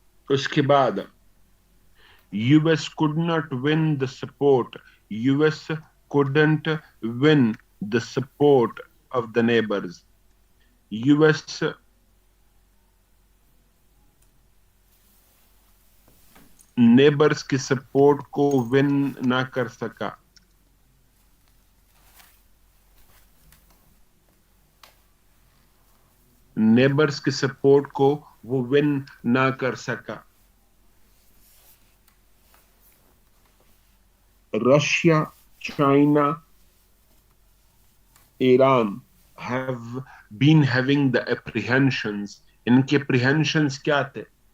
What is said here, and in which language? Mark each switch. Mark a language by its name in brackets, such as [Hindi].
[Hindi] उसके बाद [English] US could not win the support. US couldn't win the support of the neighbors. [Hindi] US neighbours की support को win ना कर सका. नेबर्स की सपोर्ट को वो विन ना कर सका. [English] Russia, China, Iran have been having the apprehensions. [Hindi] इनके apprehensions क्या थे?